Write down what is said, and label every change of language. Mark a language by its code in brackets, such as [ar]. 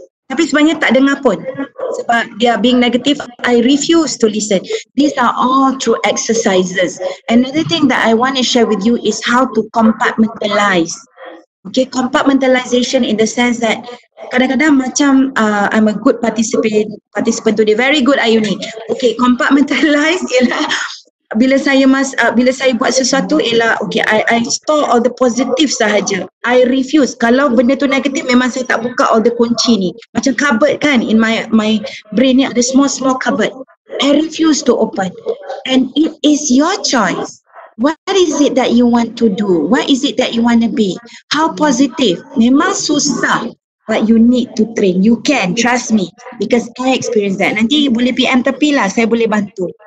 [ms] Tapi sebenarnya tak dengar pun. Sebab they are being negative, I refuse to listen. [en] These are all through exercises. Another thing that I want to share with you is how to compartmentalize. Okay, compartmentalization in the sense that kadang-kadang macam I'm a good participant today, very good Ayuni. [ms] Okay, compartmentalize ialah bila saya buat sesuatu ialah okay, I store all the positive sahaja. I refuse. Kalau benda tu negatif, memang saya tak buka all the kunci ni. Macam cupboard kan, in my brain ni ada small cupboard. [en] I refuse to open. And it is your choice. What is it that you want to do? What is it that you want to be? How positive? Memang susah. But you need to train. You can, trust me. Because I experienced that. [ms] Nanti boleh PM tepi lah, saya boleh bantu.